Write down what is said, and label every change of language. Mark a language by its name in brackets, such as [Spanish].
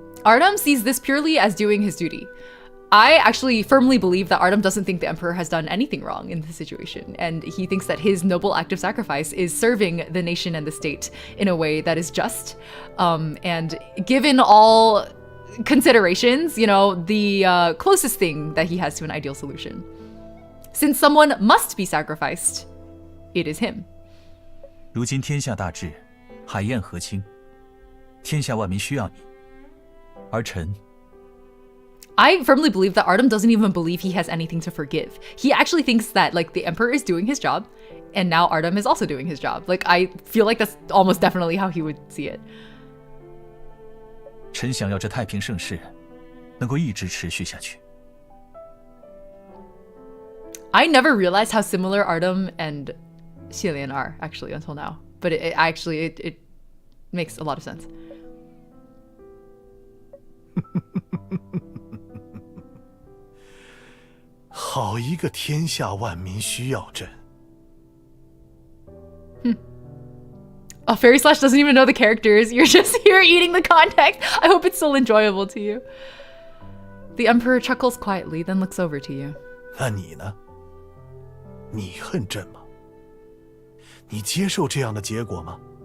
[English] Artem sees this purely as doing his duty. I actually firmly believe that Artem doesn't think the Emperor has done anything wrong in this situation, and he thinks that his noble act of sacrifice is serving the nation and the state in a way that is just. And given all considerations, you know, the closest thing that he has to an ideal solution. Since someone must be sacrificed, it is him. [Chinese] 如今天下大治，海晏河清，天下万民需要你，而臣。 [English] I firmly believe that Artem doesn't even believe he has anything to forgive. He actually thinks that like the Emperor is doing his job, and now Artem is also doing his job. Like I feel like that's almost definitely how he would see it. [Chinese] 臣想要这太平盛世能够一直持续下去。 [English] I never realized how similar Artem and xielian are actually until now, but it makes a lot of sense. [Chinese] 好一个天下万民需要朕。 [English] Oh, Fairy Slash doesn't even know the characters. You're just here eating the context. I hope it's still enjoyable to you. The Emperor chuckles quietly, then looks over to you. [Chinese] 那你呢？你恨朕吗？你接受这样的结果吗？